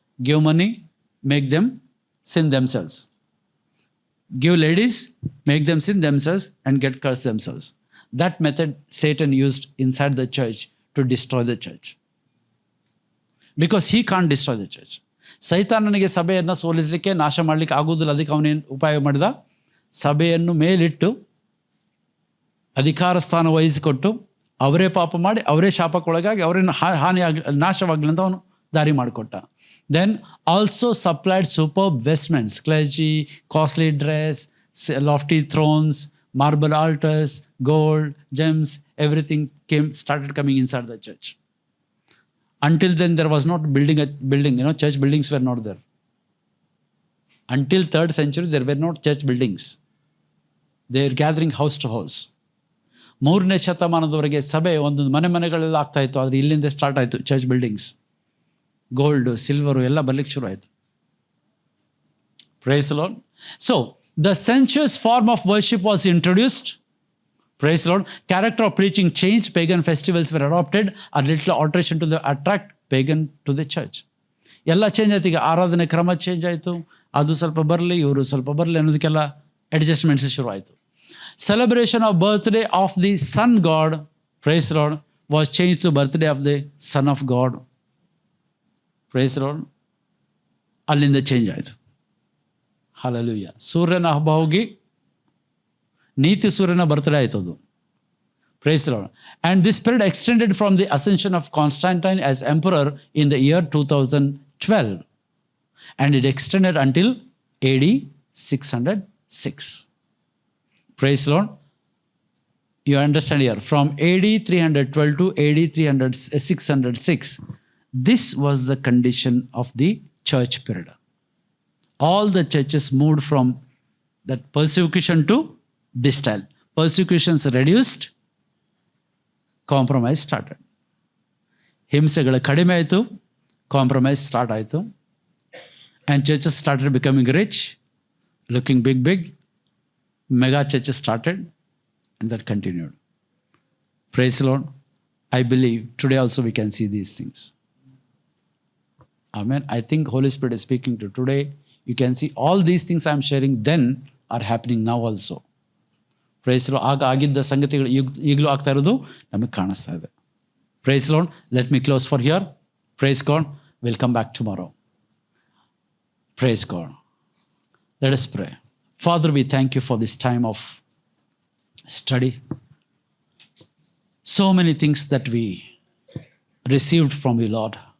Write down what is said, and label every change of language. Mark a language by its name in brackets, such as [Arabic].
[English] Give money, make them sin themselves. Give ladies, make them sin themselves and get cursed themselves. That method Satan used inside the church to destroy the church. Because he can't destroy the church. [Kannada] ಸೈತಾನನಿಗೆ ಸಭೆಯನ್ನು ಸೋಲಿಸಲಿಕ್ಕೆ, ನಾಶ ಮಾಡಲಿಕ್ಕೆ ಆಗುವುದಿಲ್ಲ. ಅದಕ್ಕೆ ಅವನೇನು ಉಪಾಯ ಮಾಡಿದ? ಸಭೆಯನ್ನು ಮೇಲಿಟ್ಟು ಅಧಿಕಾರ ಸ್ಥಾನ ವಹಿಸಿಕೊಟ್ಟು ಅವರೇ ಪಾಪ ಮಾಡಿ ಅವರೇ ಶಾಪಕ್ಕೊಳಗಾಗಿ ಅವರೇನು ನಾಶವಾಗಲಿ ಅಂತ ಅವನು ದಾರಿ ಮಾಡಿಕೊಟ್ಟ. [English] Then also supplied superb vestments, clergy, costly dress, lofty thrones, marble altars, gold, gems, everything started coming inside the church. Until then there was not building, church buildings were not there. Until 3rd century there were not church buildings. They were gathering house to house. [Kannada] 3ನೇ ಶತಮಾನದವರೆಗೆ ಸಭೆ ಒಂದೊಂದು ಮನೆಗಳೆಲ್ಲ ಆಗ್ತಾ ಇತ್ತು. ಆದರೆ ಇಲ್ಲಿಂದ start ಆಯಿತು church buildings. Gold, silver ಎಲ್ಲ ಬರ್ಲಿಕ್ಕೆ ಶುರು ಆಯಿತು. [English] Praise the lord. So the sensuous form of worship was introduced. Praise the lord. Character of preaching change. Pagan festivals were adapted. A little alteration to the attract pagan to the church. [Kannada] ಎಲ್ಲ change ಆಯ್ತು. ಈಗ ಆರಾಧನೆ ಕ್ರಮ change ಆಯಿತು. ಅದು ಸ್ವಲ್ಪ ಬರಲಿ, ಇವರು ಸ್ವಲ್ಪ ಬರಲಿ ಅನ್ನೋದಕ್ಕೆಲ್ಲ ಅಡ್ಜಸ್ಟ್ಮೆಂಟ್ಸ್ ಶುರು ಆಯಿತು. [English] Celebration of birthday of the Sun God, praise the Lord, was changed to birthday of the Son of God. Praise the Lord. [Kannada] ಅಲ್ಲಿಂದ ಚೇಂಜ್ ಆಯಿತು. ಹಲ್ಲೆಲೂಯಾ. ಸೂರ್ಯನ ಹಬ್ಬ ಹೋಗಿ ನೀತಿ ಸೂರ್ಯನ ಬರ್ತ್ಡೇ ಆಯಿತು ಅದು. [English] Praise the Lord. And this period extended from the ascension of Constantine as emperor in the year 2012. And it extended until AD 606. Praise the Lord. You understand here, from AD 312 to AD 606, this was the condition of the church period. All the churches moved from that persecution to this style. Persecutions reduced, compromise started. [Kannada] ಹಿಂಸೆಗಳು ಕಡಿಮೆ ಆಯಿತು, compromise start ಆಯಿತು. [English] And churches started becoming rich, looking big. Mega churches started and that continued. Praise the Lord. I believe today also we can see these things. Amen. I think Holy Spirit is speaking to today. You can see all these things I am sharing then are happening now also. Praise the Lord. [Kannada] ಆಗ ಆಗಿದ್ದ ಸಂಗತಿಗಳು ಈಗಲೂ ಆಗ್ತಾ ಇರೋದು ನಮಗೆ ಕಾಣಿಸ್ತಾ ಇದೆ. [English] Praise the Lord. Let me close for here. Praise God. We'll come back tomorrow. Praise God. Let us pray. Father, we thank you for this time of study. So many things that we received from you, Lord.